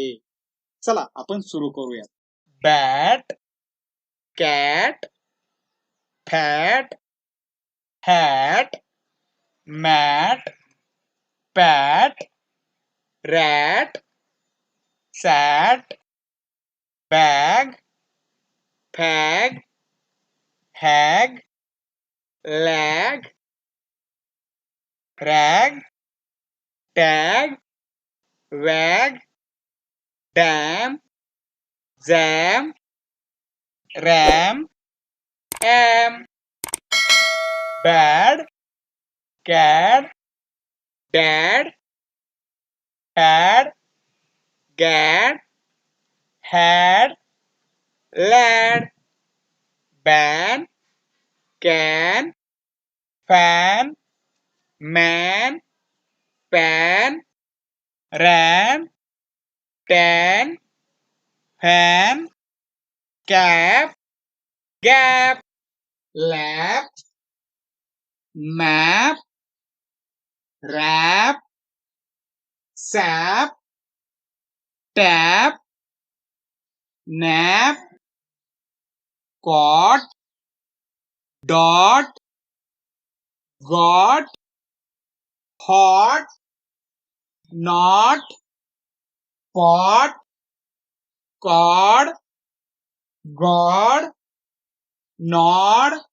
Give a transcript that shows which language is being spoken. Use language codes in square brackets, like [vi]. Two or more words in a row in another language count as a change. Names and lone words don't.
[mr] चला आपण सुरू करूया. [en] bat, cat, fat, hat, mat, pat, rat, sat, bag, fag, hag, lag, rag, tag, wag, dam, zam, ram, am, bad, cad, dad, had, gad, had, lad, ban, can, fan, man, pan, ran, tan, fan, cap, gap, lap, map, rap, sap, tap, nap, caught, dot, got, hot, not, pot, cod, god, nod,